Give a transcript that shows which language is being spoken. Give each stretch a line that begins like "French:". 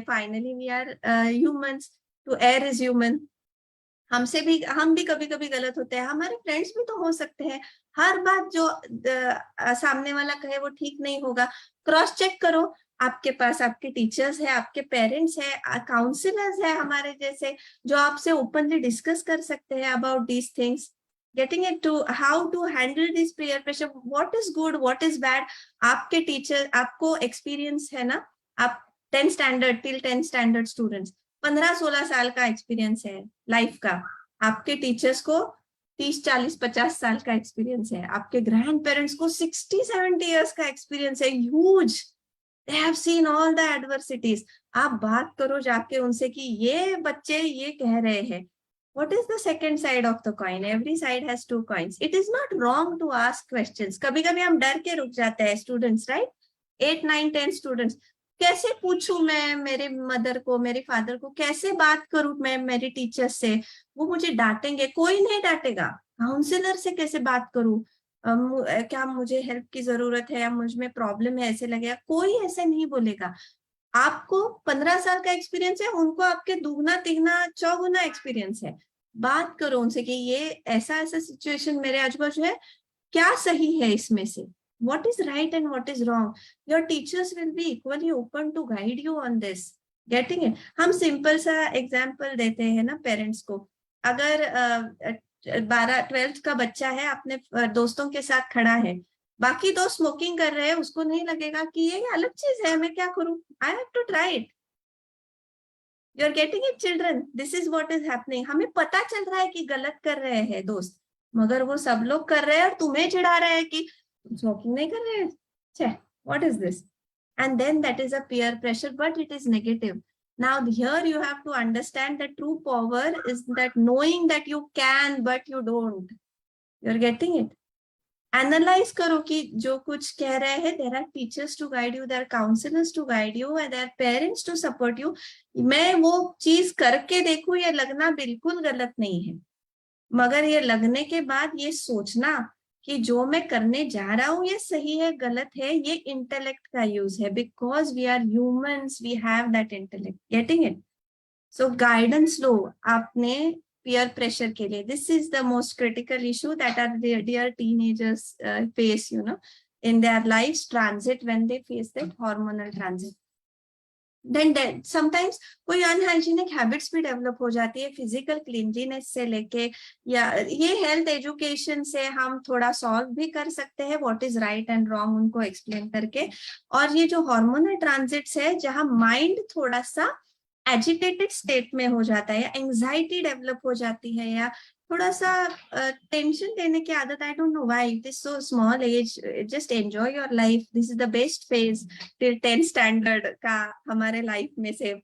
English: finally we are humans, to err is human,
Hindi: हम भी कभी कभी गलत होते हैं, हमारे फ्रेंड्स भी तो हो सकते हैं। हर बात जो सामने वाला कहे वो ठीक नहीं होगा, क्रॉस चेक करो, आपके पास आपके टीचर्स है, आपके पेरेंट्स है, काउंसलर्स है हमारे जैसे, जो आपसे ओपनली डिस्कस कर सकते हैं
English: About these things. getting it to how to handle this peer pressure, what is good, what is bad.
Hindi: आपके टीचर, आपको एक्सपीरियंस है ना, आप 10 स्टैंडर्ड टिल 10 स्टैंडर्ड स्टूडेंट्स 15-16 साल का एक्सपीरियंस है लाइफ का, आपके टीचर्स को 30-40-50 साल का एक्सपीरियंस है, आपके ग्रैंड पेरेंट्स को 60-70 इयर्स का एक्सपीरियंस है, huge,
English: They have seen all the adversities.
Hindi: आप बात करो जाके उनसे कि ये बच्चे ये कह रहे हैं,
English: what is the second side of the coin? Every side has two coins. It is not wrong to ask questions.
Hindi: कभी कभी हम डर के रुक जाते हैं स्टूडेंट्स, राइट? 8, 9, 10 स्टूडेंट्स, कैसे पूछूं मैं मेरे मदर को, मेरे फादर को, कैसे बात करूं मैं मेरी टीचर से, वो मुझे डांटेंगे? कोई नहीं डांटेगा। काउंसलर से कैसे बात करूं, क्या मुझे हेल्प की जरूरत है या मुझ में प्रॉब्लम है ऐसे लगेगा, कोई ऐसे नहीं बोलेगा। आपको 15 साल का एक्सपीरियंस है, उनको आपके दुगना तिगना चौगुना एक्सपीरियंस है। बात करो उनसे कि ये ऐसा ऐसा सिचुएशन मेरे आजू बाजू है, क्या सही है इसमें से,
English: what is right and what is wrong. Your teachers will be equally open to guide you on this. Getting it?
Hindi: हम सिंपल सा एग्जाम्पल देते हैं ना पेरेंट्स को। अगर 12th का बच्चा है, अपने दोस्तों के साथ खड़ा है, बाकी दो स्मोकिंग कर रहे हैं, उसको नहीं लगेगा कि ये अलग चीज है, मैं क्या करूं,
English: I have to try it. You are getting it children, this is what is happening.
Hindi: हमें पता चल रहा है कि गलत कर रहे हैं दोस्त, मगर वो सब लोग कर रहे हैं और तुम्हें चिढ़ा रहे हैं कि तुम स्मोकिंग नहीं कर रहे हैं, छे,
English: What is this? And then that is a peer pressure, but it is negative. Now here you have to understand that true power is that knowing that you can but you don't. You're getting it?
Hindi: Analyse करो कि जो कुछ कह रहे हैं,
English: There are teachers to guide you, there are counsellors to guide you, and there are parents to support you.
Hindi: मैं वो चीज करके देखूं, ये लगना बिल्कुल गलत नहीं है, मगर ये लगने के बाद ये सोचना कि जो मैं करने जा रहा हूं ये सही है गलत है, ये इंटेलेक्ट का यूज है,
English: Because we are humans, we have that intellect. Getting it?
Hindi: So guidance लो आपने peer pressure के लिए.
English: This is the most critical issue that our dear teenagers face, you know, in their lives transit, when they face that hormonal transit.
Hindi: Then sometimes कोई unhygienic habits भी develop हो जाती है, physical cleanliness से लेके, या ये हेल्थ एजुकेशन से हम थोड़ा सॉल्व भी कर सकते हैं,
English: what is right and wrong
Hindi: उनको एक्सप्लेन करके। और ये जो हार्मोनल ट्रांजिट्स है, जहां माइंड थोड़ा सा एजिटेटेड स्टेट में हो जाता है, या एंजाइटी डेवलप हो जाती है, या थोड़ा सा टेंशन लेने की आदत,
English: I don't know why, it is so small age, just enjoy your life, this is the best phase till 10th standard
Hindi: का हमारे लाइफ में से।